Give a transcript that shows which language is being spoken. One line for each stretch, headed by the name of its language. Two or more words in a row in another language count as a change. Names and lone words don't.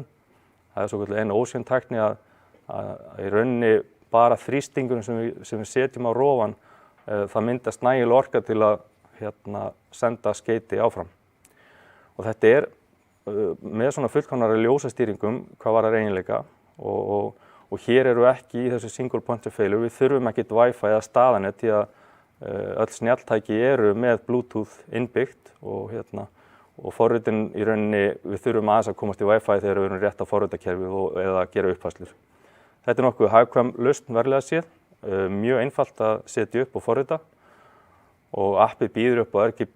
Icelandic: Það svokallað N-Ocean tækni að í rauninni bara þrýstingurinn sem við setjum á rofan, það myndast nægileg orka til að senda skeyti áfram. Og þetta með svona fullkomnari ljósastýringum hvað varðar eiginleika og hér eru ekki í þessu
English: single point of failure,
Icelandic: við þurfum ekkert Wi-Fi eða staðanet því að öll snjalltæki eru með Bluetooth innbyggt og og forritin í rauninni við þurfum aðeins að komast í Wi-Fi þegar við erum rétt á forritakerfi eða gera uppfærslur. Þetta nokkuð hagkvæm lausn verðlega séð, mjög einfalt að setja upp og forrita og appið býður upp á RGB